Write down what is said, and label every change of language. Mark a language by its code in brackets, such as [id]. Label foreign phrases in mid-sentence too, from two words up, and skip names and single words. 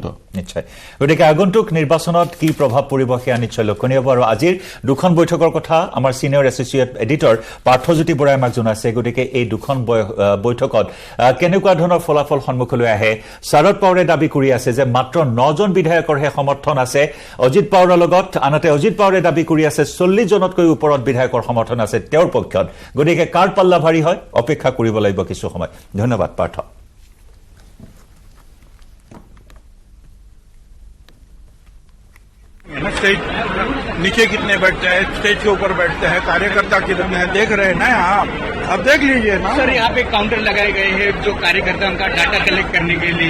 [as] নিশ্চয় গতিকে আগন্তুক নিৰ্বাচনত কি প্ৰভাৱ পৰিব সেয়া নিশ্চয় লক্ষণীয় হ'ব আৰু আজিৰ দুখন বৈঠকৰ কথা আমাৰ [en] senior associate editor [as] পাৰ্থজ্যোতি বৰাই আমাক জনাইছে গতিকে এই দুখন বৈঠকত কেনেকুৱা ধৰণৰ ফলাফল সন্মুখলৈ আহে শৰদ পাৱাৰে দাবী কৰি আছে যে মাত্ৰ ৯জন বিধায়কৰহে সমৰ্থন আছে অজিত পাৱাৰৰ লগত আনহাতে অজিত পাৱাৰে দাবী কৰি আছে ৪০ জনতকৈ ওপৰত বিধায়কৰ সমৰ্থন আছে তেওঁৰ পক্ষত গতিকে কাৰ পাল্লা ভাৰী হয় অপেক্ষা কৰিব লাগিব কিছু সময় ধন্যবাদ পাৰ্থ [hi] स्टेज नीचे कितने बैठते हैं स्टेज के ऊपर बैठते हैं कार्यकर्ता कितने हैं देख रहे हैं ना आप अब देख लीजिए ना सर यहाँ पे काउंटर लगाए गए हैं जो कार्यकर्ता उनका [en] data collect [hi] करने के लिए